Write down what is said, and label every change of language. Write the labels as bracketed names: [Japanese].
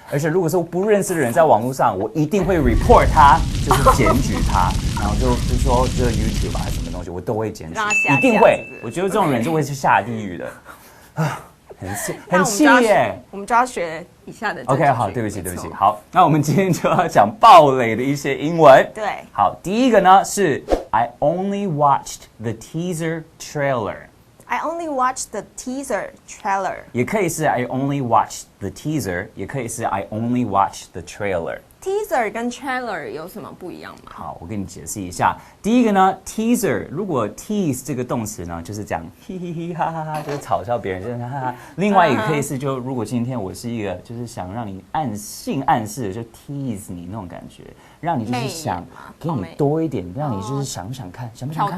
[Chinese] 而且如果是不认识的人在网络上，我一定会 report 他，就是检举他，然后就说这个 YouTube 还是什么东西，我都会检举，一定会。我觉得这种人就会是下地狱的。啊，很气耶！我们就要学以下的。 OK， 好，对不起。好，那我们今天就要讲爆雷的一些英文。对，好，第一个呢是 [English] I only watched the teaser trailer。I only watched the teaser trailer。 [Chinese] 也可以是 [English] I only watched the teaser， 也可以是 I only watched the trailer。Teaser [Chinese] 跟 trailer 有什么不一样吗？好，我跟你解释一下。第一个呢 ，teaser， 如果 tease 这个动词呢，就是讲嘿嘿嘿哈哈哈，就是嘲笑别人，就是哈哈。另外也可以是就如果今天我是一个就是想让你性暗示，就 tease 你那种感觉，让你就是想给你多一点，让你就是想不想看，想不想看，